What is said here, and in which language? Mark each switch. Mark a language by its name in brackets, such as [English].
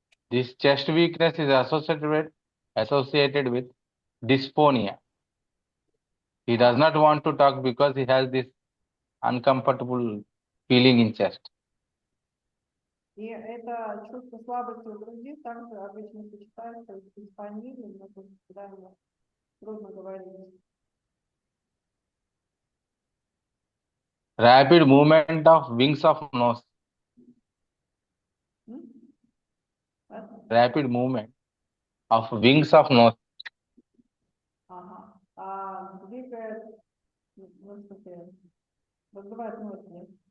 [English] This chest weakness is associated with dysphonia. He does not want to talk because he has this uncomfortable feeling in chest. [Russian] И это чувство слабости в груди также обычно сочетается с дисфонией, но когда ему трудно говорить. [English] Rapid movement of wings of nose. Rapid movement of wings of nose. [Russian] Ага. Двигает, раздувает ноздри.